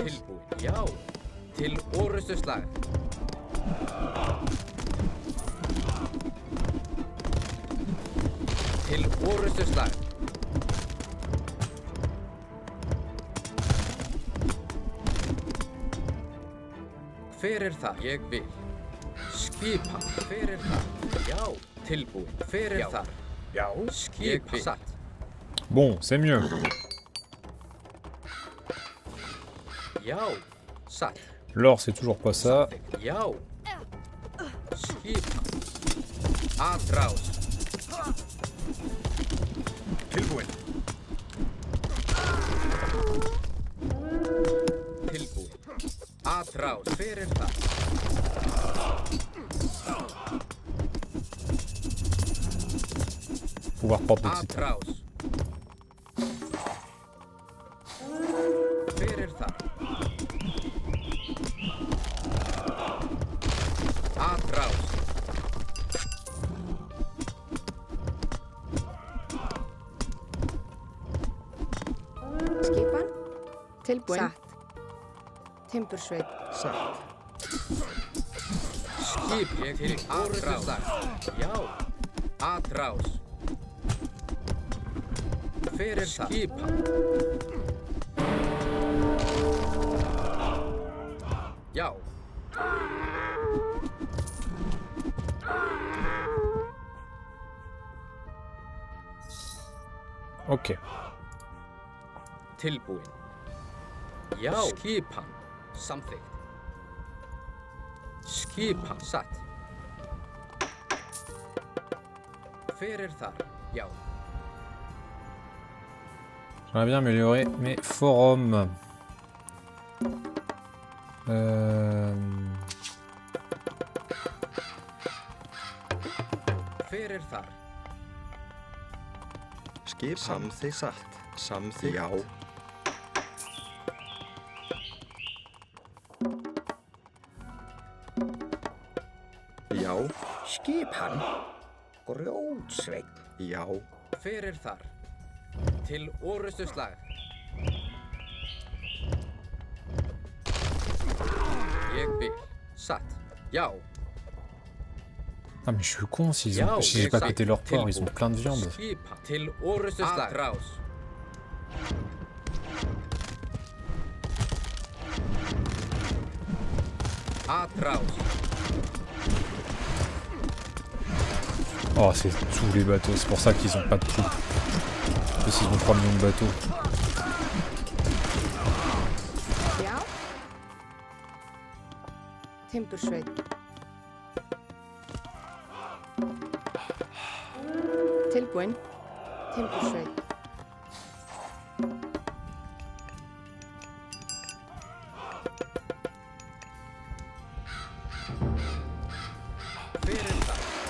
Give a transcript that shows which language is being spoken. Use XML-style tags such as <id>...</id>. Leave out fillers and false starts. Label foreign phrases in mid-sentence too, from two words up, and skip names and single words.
<is>Tilbúið. Já. Til orustu slag. Til orustu slag. Fyrir það. Ég vil. Skipan. Fyrir það. Já. Tilbúið. Fyrir það. Já. Skipan. Satt.</is> <fr>Bon, c'est mieux.</fr> <is>Já. Satt.</is> <fr>L'or, c'est toujours pas ça.</fr> <is>Já. Skipan. Atrás. Tilbúin. Tilbúið. Atrás. Fyrir það.</is> <fr>Pouvoir porter de</fr> <is>Atrás. Fyrir það. Atrás. Skipan. Tilbúin. Satt. Timbursveit. Satt. Skip. Ég til atrás. Já. Atrás. Fyrir það. Skipan. Já. Ok. Tilbúin. Já. Skipan. Samþykkt. Skipan. Satt. Hver þar? Já.</is> <fr>J'aimerais bien améliorer mes forums.</fr> <is>Hver þar? Skipan. Samþykkt. Satt. Samþykkt. Já. Já. Skipan. Grjótsveinn. Já. Hver þar? Til orustuslag. Ég vil. Satt. Já.</is> <fr>Ah mais je suis con si</fr> <is>Já,</is> <fr>j'ai pas</fr> <is>satt.</is> <fr>pété leur porc, ils ont</fr> <is>Tilbúin.</is> <fr>plein de viande.</fr> <is>Skipan. Til orustuslag. Atrás. Atrás.</is> <fr>Oh c'est tous les bateaux, c'est pour ça qu'ils ont pas de trous. Parce qu'ils ont 3 millions de bateaux.</fr> <is>Já. Timbursveit. Tilbúin. Timbursveit. Hver þar?</is>